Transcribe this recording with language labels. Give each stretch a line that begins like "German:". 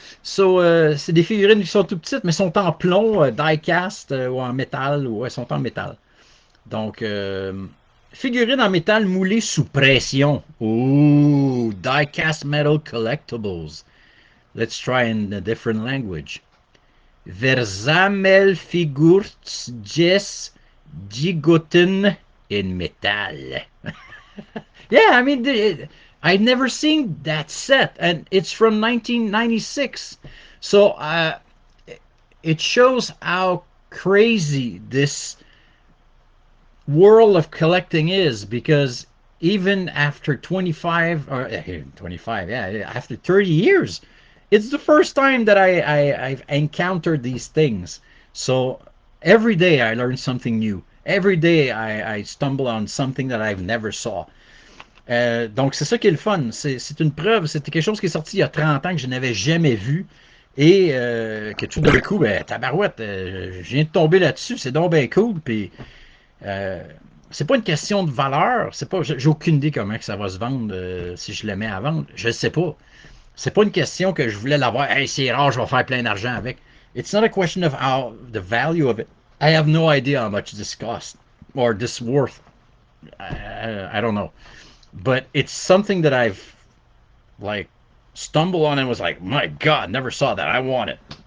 French: So, c'est des figurines qui sont tout petites, mais sont en plomb, die cast ou en métal, ou elles sont en métal. Donc, figurines en métal moulées sous pression.
English: Ooh, die cast metal collectibles. Let's try in a different language. Versammelfigurts jes gigoten in metal. Yeah, I mean, I'd never seen that set, and it's from 1996. So it shows how crazy this world of collecting is because even after 25 or 25, yeah, after 30 years, it's the first time that I've encountered these things. So every day I learn something new. Every day I stumble on something that I've never saw.
French: Donc, c'est ça qui est le fun. C'est une preuve. C'était quelque chose qui est sorti il y a 30 ans que je n'avais jamais vu. Et que tout d'un coup, ben, tabarouette, je viens de tomber là-dessus. C'est donc bien cool. Puis, euh, c'est pas une question de valeur. C'est pas, j'ai aucune idée comment que ça va se vendre si je le mets à vendre. Je sais pas. C'est pas une question que je voulais l'avoir. Hey, c'est rare, je vais faire plein d'argent avec.
English: It's not a question of how the value of it. I have no idea how much this cost or this worth. I don't know. But it's something that I've like stumbled on and was like, my God, never saw that. I want it.